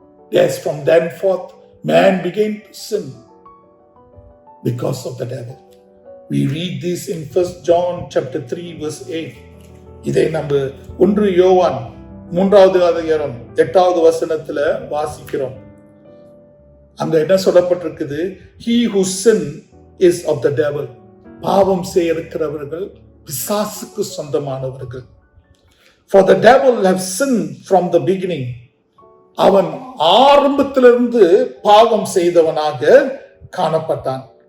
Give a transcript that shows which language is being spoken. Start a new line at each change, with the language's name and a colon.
English: Yes, from then forth, man began to sin because of the devil. We read this in 1 John chapter 3 verse 8.
Tamil: இதை நம்ம 1 யோவான் 3வது அதிகாரம் 8வது வசனத்துல வாசிக்கிறோம். அங்க என்ன சொல்லப்பட்டிருக்குது?
English: He who sin is of the devil.
Tamil: பாவம் செய்கிறவர்கள் பிசாசுக்கு சொந்தமானவர்கள்.
English: For the devil have sinned from the beginning.
Tamil: அவன் ஆரம்பத்திலிருந்து பாவம் செய்தவனாக காணப்பட்டான்.